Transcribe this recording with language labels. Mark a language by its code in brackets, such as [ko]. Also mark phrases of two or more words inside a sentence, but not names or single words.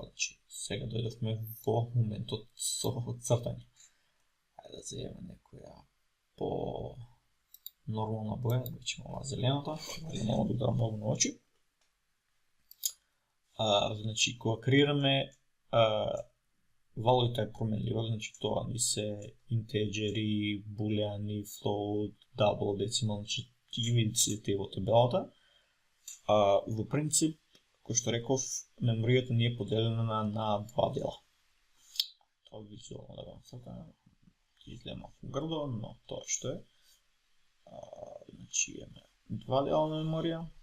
[mk] Значи, сега дојдовме во моментот со цртање. Ајде да земеме некоја по нормална боја, да речеме ова зелената, нема да удара многу на очи. Значи, кога креираме [en] value type [mk] променлива, значи тоа ни се интеджери, булеани, [en] float, double, decimal, [mk] значи ги видите во табелата. Во принцип, кој што реков, меморијата ни е поделена на два дела. Тоа визуално да го насакаме, ќе изгледа малку грдо, но тоа што е. Значи имаме два дела на меморија.